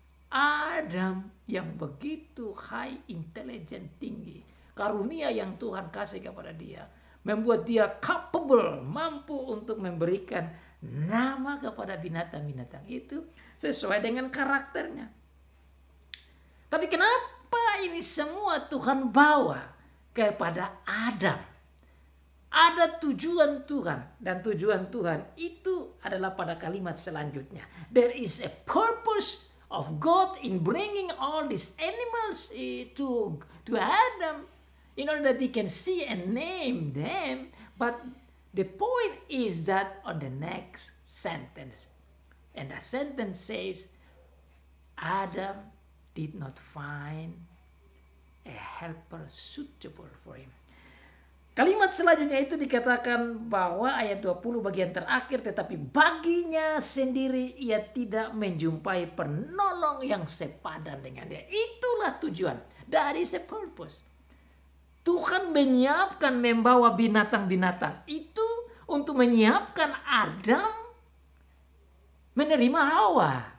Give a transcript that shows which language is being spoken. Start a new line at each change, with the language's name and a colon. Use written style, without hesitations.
Indonesian: Adam yang begitu
English: high intelligent,
Indonesian: tinggi, karunia yang Tuhan kasih kepada dia membuat dia capable, mampu untuk memberikan nama kepada binatang-binatang itu sesuai dengan karakternya. Tapi kenapa ini semua Tuhan bawa kepada Adam? Ada tujuan Tuhan, dan tujuan Tuhan itu adalah pada kalimat selanjutnya.
English: There is a purpose of God in bringing all these animals to Adam in order that he can see and name them. But the point is that on the next sentence, and the sentence says, Adam did not find a helper suitable for him.
Indonesian: Kalimat selanjutnya itu dikatakan bahwa ayat 20 bagian terakhir, tetapi baginya sendiri ia tidak menjumpai penolong yang sepadan dengan dia. Itulah tujuan.
English: That is a purpose.
Indonesian: Tuhan menyiapkan, membawa binatang-binatang itu untuk menyiapkan Adam menerima Hawa.